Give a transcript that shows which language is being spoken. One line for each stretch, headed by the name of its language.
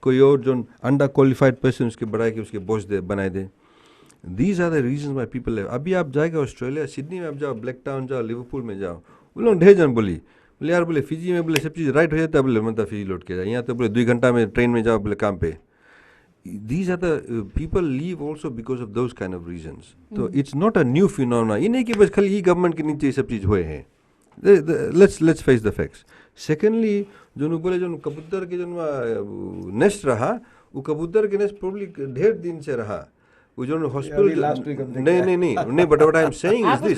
Fiji Hindi: कोई और जो अंडर क्वालिफाइड पर्सन उसके बढ़ाए के उसके बॉस बनाए दे।
English: These are the reason why people.
Fiji Hindi: अभी आप जाएगा ऑस्ट्रेलिया, सिडनी में आप जाओ, ब्लैक टाउन जाओ, लिवरपूल में जाओ, वो लोग ढेर जन बोले यार बोले फिजी में बोले सब चीज़ राइट हो जाता है, बोले मतलब फिजी लौट के जाए, यहाँ तो बोले 2 घंटा में ट्रेन में जाओ बोले काम पे।
English: These are the people leave also because of those kind of reasons. So it's not a new phenomena.
Fiji Hindi: ये नहीं कि बस खाली गवर्नमेंट के नीचे ये सब चीज़ हुए हैं।
English: Let's face the facts.
Fiji Hindi: Secondly, जो बोले जो कबूतर के जो नेस्ट रहा, वो कबूतर के नेस्ट प्रोबली ढेर दिन से रहा। वो जो हॉस्पिटल नहीं
English: but what I am saying is this,